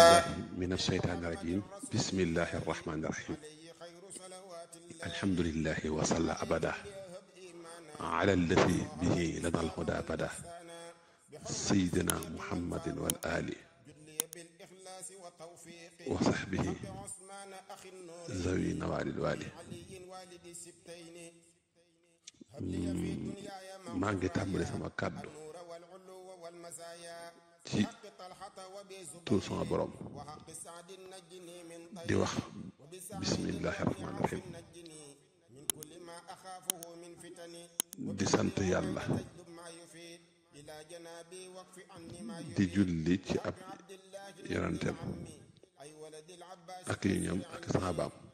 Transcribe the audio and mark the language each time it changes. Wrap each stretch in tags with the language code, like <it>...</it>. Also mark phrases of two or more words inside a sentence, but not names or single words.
<ar>من الشيطان الرجيم بسم الله الرحمن الرحيم الحمد لله وصلى أبدا على الذي به لنا الهدى بدا سيدنا محمد والآل وصحبه ذوي نوال الوالي</ar> <wo>maa ngi tàmbali sama kàddu ci tur sama borom di wax</wo> <ar>بسم الله الرحمن الرحيم</ar> <wo>di sant yàlla di julli ci ab yonenteem ak yi ñoom ak saxaabaam</wo>